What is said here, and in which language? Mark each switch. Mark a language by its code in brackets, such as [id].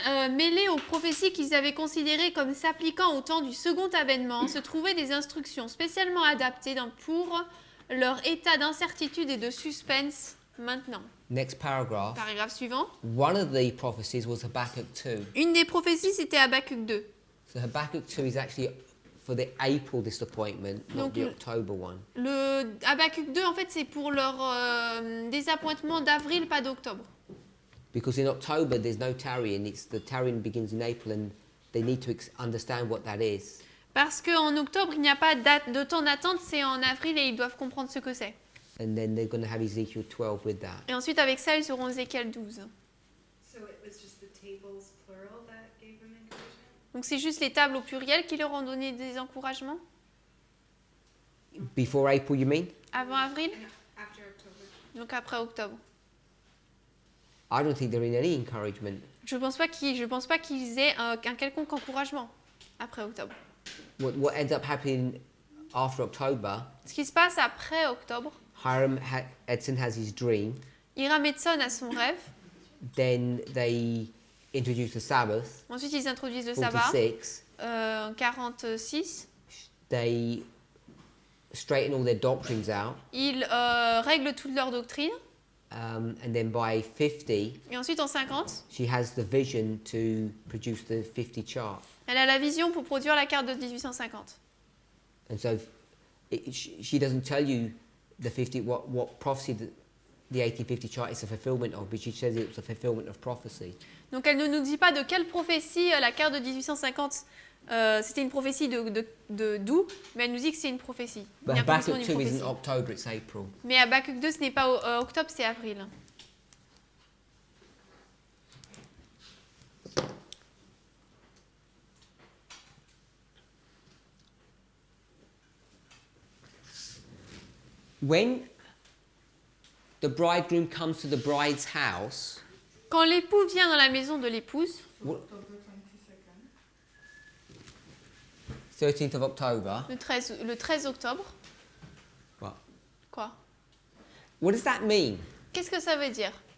[fr] mêlés aux prophéties qu'ils avaient considérées comme s'appliquant au temps du second avènement, se trouvaient des instructions spécialement adaptées pour leur état d'incertitude et de suspense maintenant. [en] Next paragraph, [fr] Paragraphe suivant. [en] one of the prophecies was Habakkuk 2. [fr] Une des prophéties, c'était Habakkuk 2. [en] So Habakkuk 2 is actually for the April disappointment, not [fr] Donc, [en] the October one. [fr] Le Habakkuk 2, en fait, c'est pour leur désappointement d'avril, pas d'octobre. [en] Because in October there's no tarrying, the tarrying begins in April and they need to understand what that is. [fr] Parce qu'en octobre, il n'y a pas de temps d'attente, c'est en avril et ils doivent comprendre ce que c'est. [en] And then they're going to have Ezekiel 12 with that. [fr] Et ensuite, avec ça, ils auront Ézéchiel 12. [en] So it was just the tables plural that gave them encouragement? [fr] Donc c'est juste les tables au pluriel qui leur ont donné des encouragements. [en] Before April, you mean? [fr] Avant avril, [en] And after October? [fr] donc après octobre. [en] I don't think they're in any encouragement. [fr] Je pense pas qu'ils aient un quelconque encouragement après octobre. [en] What ends up happening after October, [fr] Ce qui se passe après octobre, [en] Edson has his dream. [fr] Hiram Edson a son rêve. [en] Then they introduce the Sabbath. [fr] Ensuite, ils introduisent le sabbat. [en] 46. [fr] En 46. [en] They straighten all their doctrines out. [fr] Ils règlent toute leur doctrine. [en] And then by 50, [fr] Et ensuite, en 50, [en] she has the vision to produce the 50 chart. [fr] elle a la vision pour produire la carte de 1850. [en] And so she doesn't tell you the 50 what prophecy the 1850 chart is a fulfillment of, but she says it's a fulfillment of prophecy. [fr] Donc, elle ne nous dit pas de quelle prophétie la carte de 1850 c'était une prophétie d'où, mais elle nous dit que c'est une prophétie. [en] But [fr] Une accomplissement [en] Habakkuk [fr] d'une [en] 2 [fr] prophétie. [en] isn't October, it's April. [fr] Mais Habakkuk 2, ce n'est pas octobre, c'est avril. [en] When the bridegroom comes to the bride's house, [fr] Quand l'époux vient dans la maison de l'épouse, [en] October 22nd. 13th of October, [fr] le 13 octobre, [en] what? [fr] quoi? [en] What does that mean? [fr] Qu'est-ce que ça veut dire?